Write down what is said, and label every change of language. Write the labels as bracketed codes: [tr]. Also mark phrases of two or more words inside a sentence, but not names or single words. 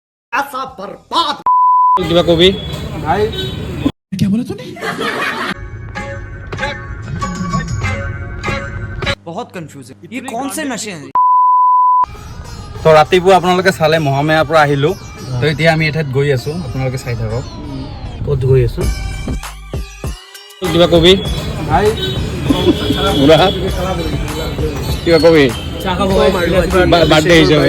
[hi] ऐसा बर्बाद [as] কিবা কবি [hi] भाई क्या बोला तूने? बहुत कंफ्यूजिंग ये कौन से नशे हैं [as] তো ৰাতিপুৱা আপোনালোকে চালে মহামায়াৰ পৰা আহিলো তো এতিয়া আমি এঠাইত গৈ আছো আপোনালোকে চাই থাকক ক'ত গৈ আছো কিবা কবি [hi] भाई [as] বুঢ়া কিবা কবি বাৰ্থডে হিচাপে